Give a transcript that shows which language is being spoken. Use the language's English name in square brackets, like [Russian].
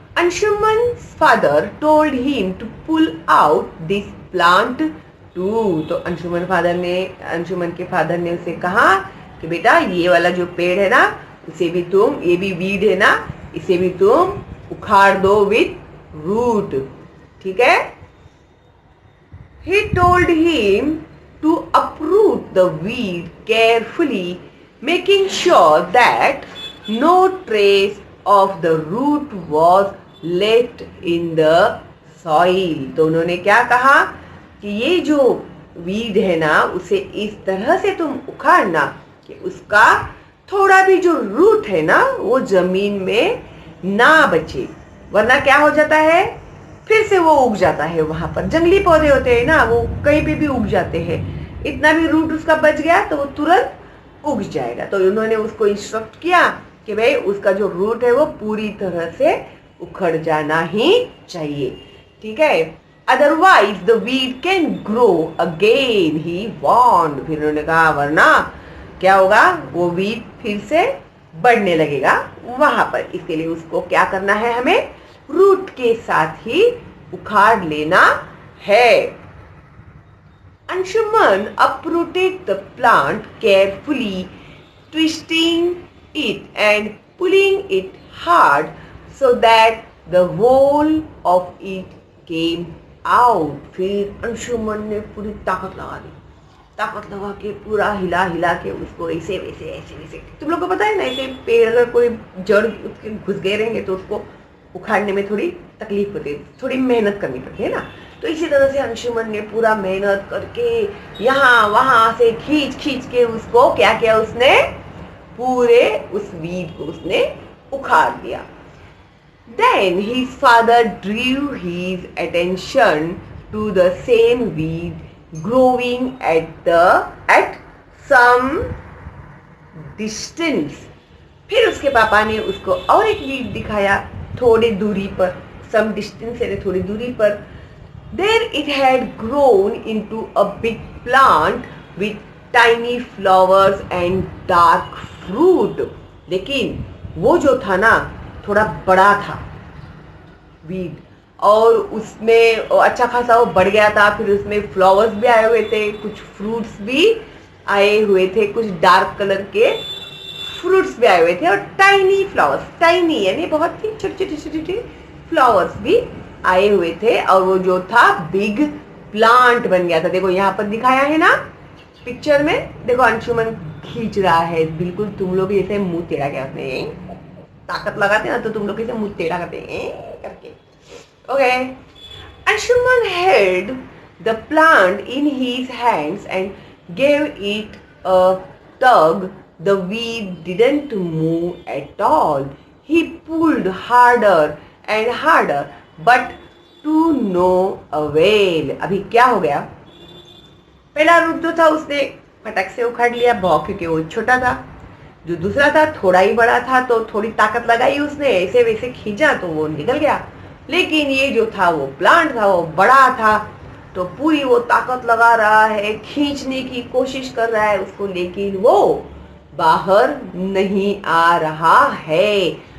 [English] Anshuman's father told him to pull out this plant too. [Hindi] तो अंशुमन के father ने उसे कहा कि बेटा ये वाला जो पेड़ है ना उसे भी तुम, ये भी वीड है ना, इसे भी तुम उखाड़ दो [English] with root, [Hindi] ठीक है। [English] He told him to uproot the weed carefully, making sure that no trace of the root was left in the soil. [Hindi] तो उन्होंने क्या कहा कि ये जो वीड है ना उसे इस तरह से तुम उखाड़ना कि उसका थोड़ा भी जो रूट है ना वो जमीन में ना बचे, वरना क्या हो जाता है, फिर से वो उग जाता है। वहां पर जंगली पौधे होते हैं ना, वो कहीं पे भी उग जाते हैं, इतना भी रूट उसका बच गया तो वो तुरंत उग जाएगा। तो उन्होंने उसको इंस्ट्रक्ट किया कि भाई उसका जो रूट है वो पूरी तरह से उखड़ जाना ही चाहिए, ठीक है, [English] Otherwise the weed can grow again, he warned. [Hindi] फिर उन्होंने कहा वरना क्या होगा, वो वीड फिर से बढ़ने लगेगा वहां पर, इसके लिए उसको क्या करना है, हमें रूट के साथ ही उखाड़ लेना है। [English] Anshuman uprooted the plant carefully, twisting it and pulling it hard so that the whole of it came out. [Hindi] फिर अंशुमन ने पूरी ताकत लगा के पूरा हिला हिला के उसको ऐसे वैसे तुम लोग को पता है ना, ऐसे पेड़ अगर कोई जड़ उसके घुस गए रहेंगे तो उसको उखाड़ने में थोड़ी तकलीफ होती है, थोड़ी मेहनत करनी पड़ती है ना। तो इसी तरह से अंशुमन ने पूरा मेहनत करके यहाँ वहां से खींच के उसको क्या किया, उसने पूरे उस वीड को उसने उखाड़ दिया। [English] Then his father drew his attention to the same weed growing at some distance. [Hindi] फिर उसके पापा ने उसको और एक वीड दिखाया थोड़ी दूरी पर, [English] some distance [Hindi] यानी थोड़ी दूरी पर। [English] There it had grown into a big plant with tiny flowers and dark fruit. [Hindi] लेकिन वो जो था ना थोड़ा बड़ा था वीड, और उसमें अच्छा खासा वो बढ़ गया था, फिर उसमें फ्लावर्स भी आए हुए थे, कुछ फ्रूट्स भी आए हुए थे, कुछ डार्क कलर के फ्रूट्स भी आए हुए थे, और टाइनी फ्लावर्स, टाइनी यानी बहुत ही छोटे फ्लावर्स भी आए हुए थे, और वो जो था बिग प्लांट बन गया था। देखो यहाँ पर दिखाया है ना पिक्चर में, देखो अंशुमन खींच रहा है, बिल्कुल तुम लोग जैसे मुंह टेढ़ा क्या करते हैं, ताकत लगाते हैं ना तो तुम लोग कैसे मुंह टेढ़ा करते हैं करके। [English] Okay, Anshuman held the plant in his hands and gave it a tug. The weed didn't move at all. He pulled harder and harder, but to no avail. [Hindi] अभी क्या हो गया, पहला रूट जो था उसने फटक से उखाड़ लिया क्योंकि वो छोटा था, जो दूसरा था थोड़ा ही बड़ा था, तो थोड़ी ताकत लगाई उसने, ऐसे वैसे खींचा तो वो निकल गया। लेकिन ये जो था वो प्लांट था, वो बड़ा था, तो पूरी वो ताकत लगा रहा है, खींचने की कोशिश कर रहा है उसको, लेकिन वो बाहर नहीं आ रहा है।